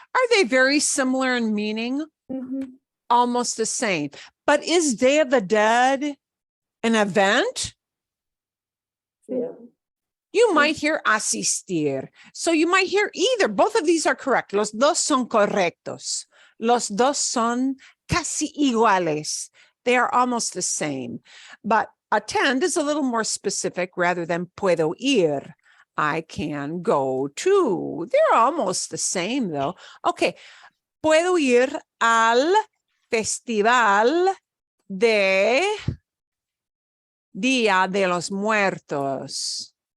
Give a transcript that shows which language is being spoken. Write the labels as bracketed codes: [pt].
[en] Are they very similar in meaning? Mhm. Almost the same. But is Day of the Dead an event? You might hear asistir. So you might hear either. Both of these are correct. [es] Los dos son correctos. Los dos son casi iguales. [en] They are almost the same. But attend is a little more specific rather than [es] puedo ir. [en] I can go to. They're almost the same though. Okay. [es] Puedo ir al festival de Día de los Muertos.